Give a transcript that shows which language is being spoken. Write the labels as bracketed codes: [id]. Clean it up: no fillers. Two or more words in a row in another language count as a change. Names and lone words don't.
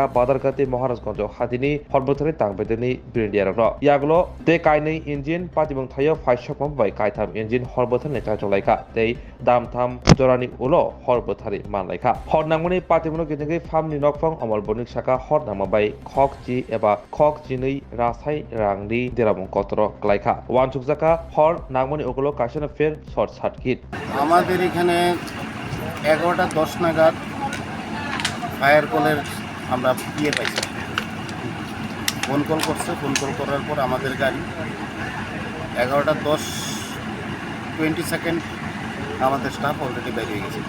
[trp] बादारगाति महाराजगंज हातिनि हरबथानि तांबेदिनि ब्रिन्दियारनो यागलो ते काइनै इन्जिन पातिमुं थायो फाइसकमबाय काइथाम इन्जिन हरबथानि चाइतलायका ते दामथाम जरानि उलो हरबथारि मानलायका हर नांमनि पातिमुं गिदिगै फार्मनि नकफां अमल बनिक साका हर नांमाबाय खक जि एबा खक जिनै रासाय रांनि देरामुं कतर क्लाइका वानसुकजाका हर नांमनि उगलो काशना फेर [en] short circuit [bn] আমাদের এখানে 11টা 10 নাগাদ ফায়ার কলের আমরা পাইছি। [en] phone call [bn] করছে, [en] phone call [bn] করার পর আমাদের গাড়ি 11টা 10-20 সেকেন্ড আমাদের [en] staff already [bn] বাইরে হয়ে গেছে।